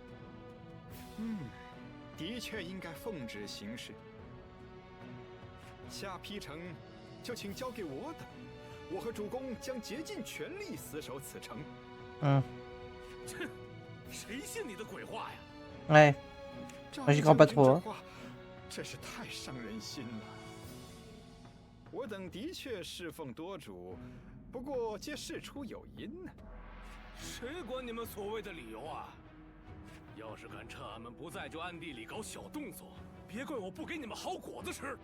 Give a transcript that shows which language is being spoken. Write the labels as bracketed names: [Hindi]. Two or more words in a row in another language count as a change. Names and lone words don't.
[Chinese] 的确应该奉旨行事。下邳城就请交给我等，我和主公将竭尽全力死守此城。嗯，切，谁信你的鬼话呀？ [French] Ouais. [Chinese] 赵 [French] Moi, j'y crois pas [Chinese] 将军 [French] trop. [Chinese] 这 [French] Hein. [Chinese] 话真是太伤人心了。我等的确侍奉多主，不过皆事出有因呢。谁管你们所谓的理由啊？要是敢趁俺们不在就暗地里搞小动作，别怪我不给你们好果子吃。